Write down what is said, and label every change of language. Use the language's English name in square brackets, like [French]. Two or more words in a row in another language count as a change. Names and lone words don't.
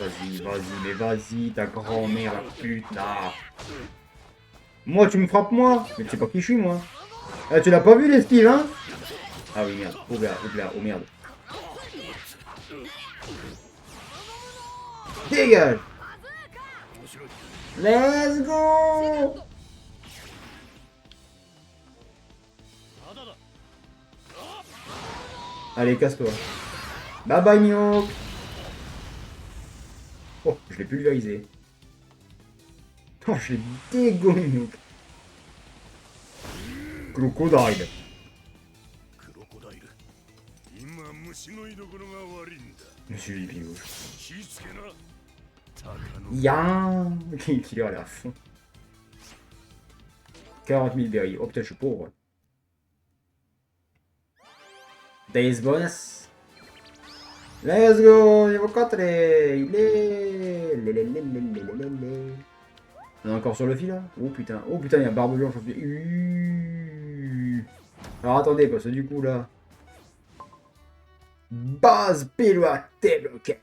[French] Vas-y, mais vas-y, ta grand-mère, la pute, là. Moi, tu me frappes, moi. Mais tu sais pas qui je suis, moi. Ah, tu l'as pas vu, l'esquive, hein? Ah oui, merde. Oh, là, oh, merde. Dégage! [English] Let's go! [French] Allez, casse-toi. [English] Bye bye, [French] Mihawk. Oh, je l'ai pulvérisé. Oh, je l'ai dégommé, Mihawk. Crocodile. [Japanese] クロコダイル今虫の居所が悪いんだ [French] Monsieur les pingouins. [Japanese] 気ぃつけな鷹の [French] Yann qui est à la fin. 40 000 berries. Oh putain, je suis pauvre. [English] Days bonus. Let's go, [French] niveau 4. Il est. On est encore sur le fil là. Oh putain, il y a Barbe Blanche. Alors attendez, parce que du coup là. Base pilote débloqué.